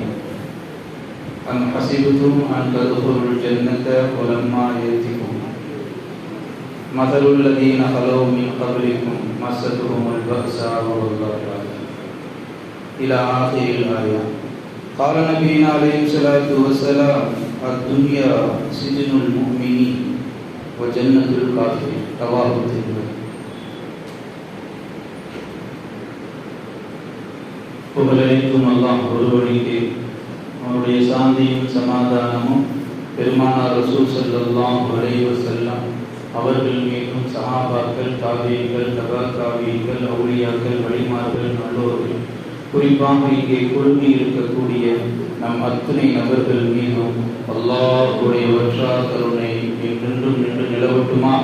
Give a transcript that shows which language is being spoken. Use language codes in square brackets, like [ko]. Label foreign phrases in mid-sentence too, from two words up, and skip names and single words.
[ar] أم حسبتم أن تدخلوا الجنة ولما يأتكم مثل الذين خلوا من قبلكم مستهم البأساء والضراء إلى آخر الآية. قال نبينا عليه الصلاة والسلام: الدنيا سجن المؤمنين وجنة الكافرين. رواه الترمذي. [ta] புகழனைத்தும் அல்லாஹ் ஒருவனுக்கே. அவருடைய சாந்தியும் சமாதானமும் பெருமானார் ரசூல் [ar] صلى الله عليه وسلم [ta] அவர்கள் மீதும், சஹாபாக்கள், தாபீகள், தபா தாபீகள், அவுலியாக்கள், வலிமார்கள், நல்லோர்கள், குறிப்பாக இங்கே குழுமி இருக்கக்கூடிய நம் அத்தனை நபர்கள் மீதும் அல்லாஹ்வுடைய வற்றா கருணை என்றென்றும் நின்று நிலவட்டுமாக.